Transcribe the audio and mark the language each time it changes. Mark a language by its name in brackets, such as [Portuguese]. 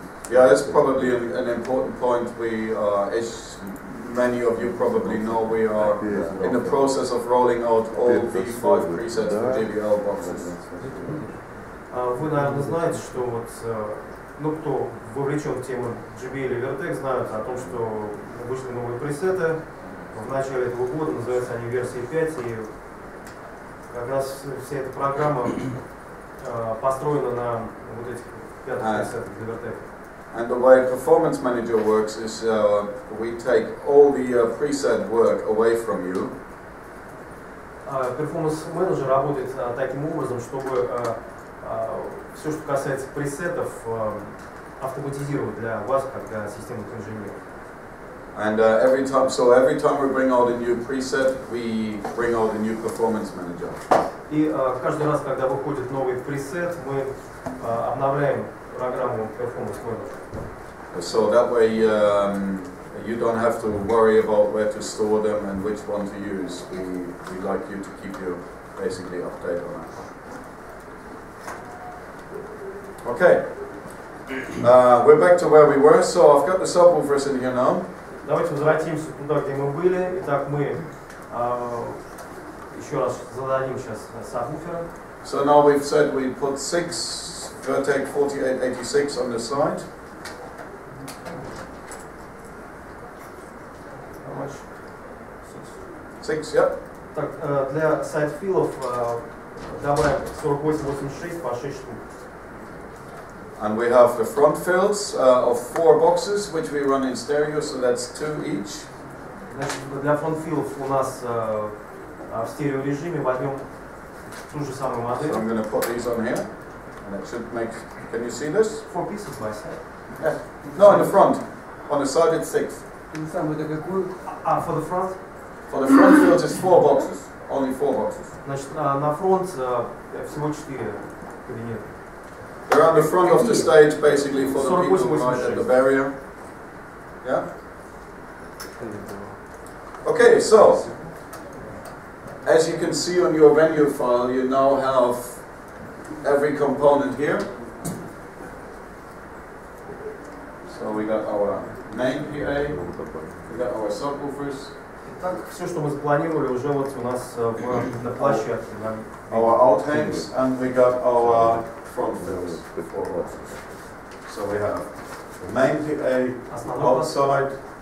[English] Yeah, that's probably an important point. We are, as many of you probably know, we are in the process of rolling out all V5 presets for JBL boxes. [Russian] Вы, наверное, знаете, что вот, ну, кто вовлечен в тему JBL и Vertex, знают о том, что вышли новые пресеты. В начале этого года, называются они версии 5, и как раз вся эта программа построена на вот этих 5 пресетах для Vertex. [English] And the way Performance Manager works is we take all the preset work away from you. [Russian] Performance Manager работает таким образом, чтобы все, что касается пресетов, автоматизировать для вас, как для системных инженеров. [English] And every time we bring out a new preset, we bring out a new Performance Manager. [Russian] И каждый раз, когда выходит новый пресет, мы обновляем программу Performance Manager. [English] So that way you don't have to worry about where to store them and which one to use. We like you to keep you basically updated on that. Okay, we're back to where we were. So I've got the subwoofers in here now. [Russian] Давайте возвратимся туда, где мы были. Итак, мы еще раз зададим сейчас сабвуферы. [English] So now we've said we put 6 Vertex 4886 on the side. How much? 6, yep. [Russian] Так, для сайдфилов добавим 4886 по 6 штук. [English] And we have the front fills of 4 boxes, which we run in stereo, so that's 2 each. [Russian] Значит, для фронтфилов у нас в стереорежиме возьмем ту же самую модель. [English] So I'm going to put these on here, and it should make. Can you see this? 4 pieces by side. Yeah. No, in the front. On the side it's 6. For the front? For the front fills it's 4 boxes. Only 4 boxes. [Russian] Значит, на фронт всего 4 кабинета. [English] They're on the front of the stage, basically, for the people who ride at the barrier. Yeah? Okay, so, as you can see on your venue file, you now have every component here. So we got our main PA, we got our subwoofers. [Russian] Итак, все, что мы запланировали, уже вот у нас на площадке. [English] Our outhangs, and we got our front fills. So we have main PA, outside,